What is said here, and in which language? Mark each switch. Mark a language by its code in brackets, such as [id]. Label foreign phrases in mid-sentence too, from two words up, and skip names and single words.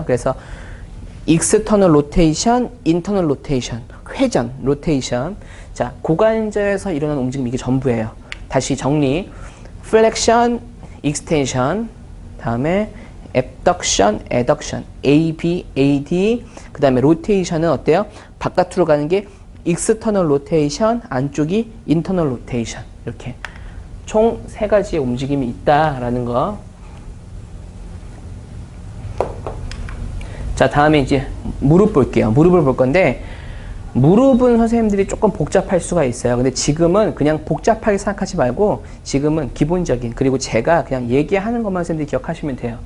[ko] 그래서 [en] external rotation, internal rotation, [ko] 회전, 로테이션. 자, 고관절에서 일어나는 움직임 이게 전부예요. 다시 정리. [en] flexion, extension, [ko] 다음에 [en] abduction, adduction, AB, AD, [ko] 그 다음에 로테이션은 어때요? 바깥으로 가는 게 [en] external rotation, [ko] 안쪽이 [en] internal rotation. [ko] 이렇게 총 3가지의 움직임이 있다라는 거. 자, 다음에 이제 무릎 볼게요. 무릎을 볼 건데, 무릎은 선생님들이 조금 복잡할 수가 있어요. 근데 지금은 그냥 복잡하게 생각하지 말고 지금은 기본적인, 그리고 제가 그냥 얘기하는 것만 선생님들이 기억하시면 돼요.